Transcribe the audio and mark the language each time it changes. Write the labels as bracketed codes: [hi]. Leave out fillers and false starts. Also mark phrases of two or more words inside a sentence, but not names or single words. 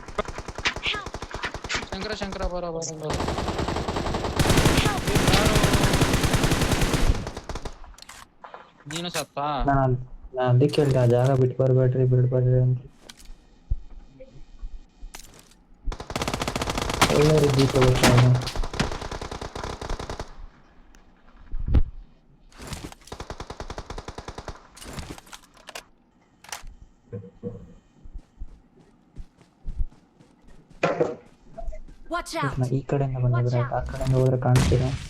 [en] Help! [kn] ಶಂಕರ ಬರ. ನೀನು ಸತ್ತ? ನಾನು ಅದಕ್ಕೆ ಹೇಳ್ದೆ, ಆ ಜಾಗ ಬಿಟ್ಟು ಬರ್ಬೇಡ್ರಿ ಅಂತ. ಒಳ್ಳೆ ರೀತಿ ತಗೋತಾನೆ. [en] Watch out! [kn] ಈ ಕಡೆಯಿಂದ ಬಂದಿದ್ರೆ ಆ ಕಡೆಯಿಂದ ಹೋದ್ರೆ ಕಾಣ್ತೀರಾ?